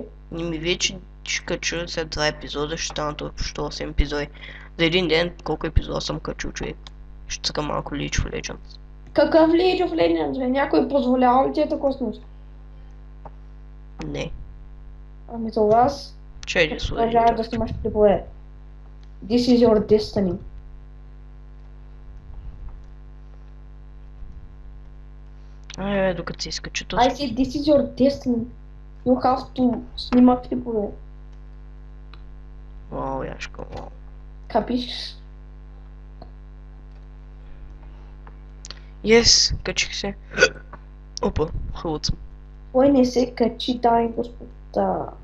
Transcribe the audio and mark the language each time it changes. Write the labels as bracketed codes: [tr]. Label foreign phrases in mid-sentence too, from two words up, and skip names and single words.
[bg] Ми вече ще кача след 2 епизода, ще станат общо 8 епизоди. За един ден колко епизода съм качил, човек. Ще цъка малко League of Legends. Какъв League of Legends, бе? Някой позволява ли ти е такова смисъл? Не. Ами за вас, Чай да служи. продължаваш да снимаш клипове. [en] This is your destiny. [bg] Ай, докато се изкача то. [en] I said this is your destiny. You have to [bg] снима клипове. Вау, яшка, вау. Капиш? Yes, качих се. Опа, хълът съм. Кой не се качи, дами и господа?